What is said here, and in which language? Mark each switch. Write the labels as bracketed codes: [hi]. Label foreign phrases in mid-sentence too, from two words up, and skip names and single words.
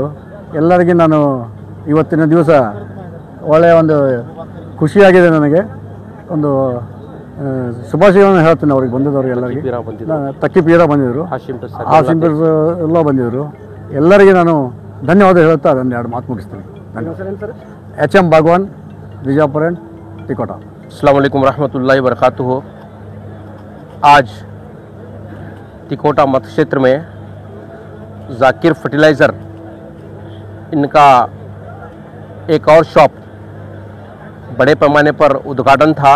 [kn] ಎಲ್ಲರಿಗೆ ನಾನು ಇವತ್ತಿನ ದಿವಸ ಒಳ್ಳೆಯ ಒಂದು ಖುಷಿಯಾಗಿದೆ. ನನಗೆ ಒಂದು ಶುಭಾಶಯವನ್ನು ಹೇಳ್ತೀನಿ ಅವ್ರಿಗೆ ಬಂದಿದ್ದವ್ರಿಗೆ ಎಲ್ಲರಿಗೆ. ತಕ್ಕಿ ಪೀರ ಬಂದಿದ್ದರು, ಆಸಿಂ ಎಲ್ಲ ಬಂದಿದ್ದರು. ಎಲ್ಲರಿಗೆ ನಾನು ಧನ್ಯವಾದ ಹೇಳ್ತಾ ಅದನ್ನು 2 ಮಾತು ಮುಗಿಸ್ತೀನಿ. ಧನ್ಯವಾದ. [hi] HM बागवान, बीजापुर एंड टिकोटा। [ar] السلام عليكم ورحمة الله وبركاته. [hi] आज टिकोटा मत क्षेत्र में जाकिर फर्टिलाइज़र इनका एक और शॉप बड़े पैमाने पर उद्घाटन था।